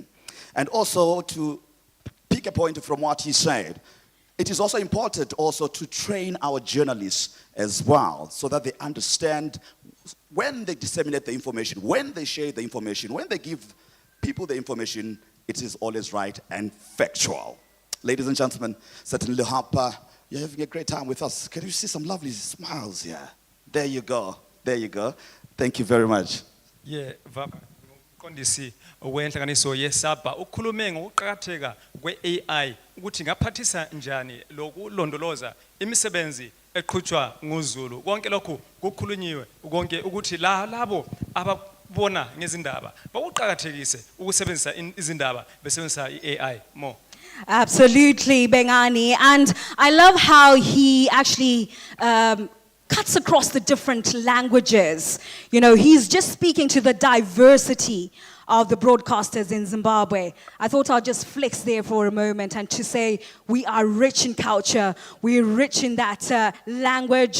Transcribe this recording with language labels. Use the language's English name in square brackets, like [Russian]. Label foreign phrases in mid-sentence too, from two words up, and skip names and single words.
[English] And also to pick a point from what he said, it is also important also to train our journalists as well so that they understand when they disseminate the information, when they share the information, when they give people the information, it is always right and factual. Ladies and gentlemen, certainly hope you're having a great time with us. Can you see some lovely smiles here? There you go. There you go. Thank you very much. Yeah, [North Ndebele] Kondisi wenhlanganiso yeSABA ukhulume ngokuqhakatheka kwe-AI ukuthi ngaphathisa njani lokulondoloza imisebenzi eqhutshwa nguZulu. Konke lokhu kukhulunyiwe konke ukuthi labo ababona ngezindaba bakuqhakathekise ukusebenzisa izindaba besebenzisa i-AI more. [English] Absolutely, Bengani. And I love how he actually cuts across the different languages. You know, he's just speaking to the diversity of the broadcasters in Zimbabwe. I thought I'll just flex there for a moment and to say we are rich in culture, we're rich in that language.